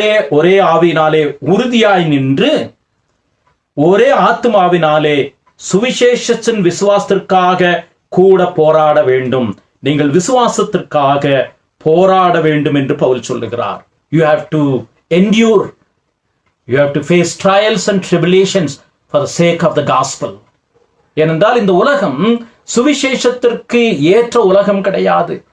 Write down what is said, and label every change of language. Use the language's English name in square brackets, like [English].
[Tamil] ஒரே ஆவியினாலே உறுதியாய் நின்று, ஒரே ஆத்மாவினாலே சுவிசேஷத்தின் விசுவாசத்திற்காக கூட போராட வேண்டும். நீங்கள் விசுவாசத்திற்காக போராட வேண்டும் என்று பவுல் சொல்லுகிறார். [English] You have to endure. You have to face trials and tribulations for the sake of the gospel. [Tamil] ஏனென்றால் இந்த உலகம் சுவிசேஷத்திற்கு ஏற்ற உலகம் கிடையாது.